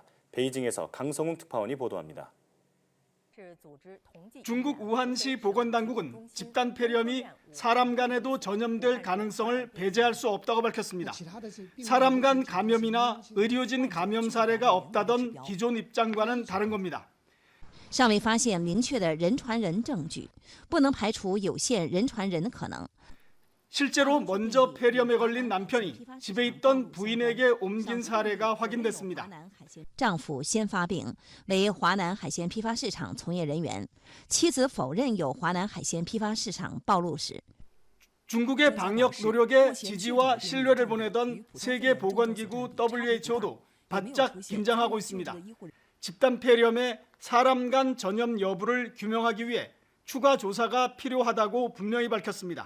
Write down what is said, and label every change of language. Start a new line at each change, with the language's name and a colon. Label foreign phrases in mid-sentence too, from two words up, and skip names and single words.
Korean: 베이징에서 강성웅 특파원이 보도합니다. 중국 우한시 보건당국은 집단 폐렴이 사람 간에도 전염될 가능성을 배제할 수 없다고 밝혔습니다. 사람 간 감염이나 의료진 감염 사례가 없다던 기존 입장과는 다른 겁니다.
Chinese: 尚未发现明确的人传人证据，不能排除有限人传人的可能。
Korean: 실제로 먼저 폐렴에 걸린 남편이 집에 있던 부인에게 옮긴 사례가 확인됐습니다.
Chinese: 丈夫先发病，为华南海鲜批发市场从业人员，妻子否认有华南海鲜批发市场暴露史。
Korean: 중국의 방역 노력에 지지와 신뢰를 보내던 세계보건기구 WHO도 바짝 긴장하고 있습니다. 집단 폐렴의 사람 간 전염 여부를 규명하기 위해 추가 조사가 필요하다고 분명히 밝혔습니다.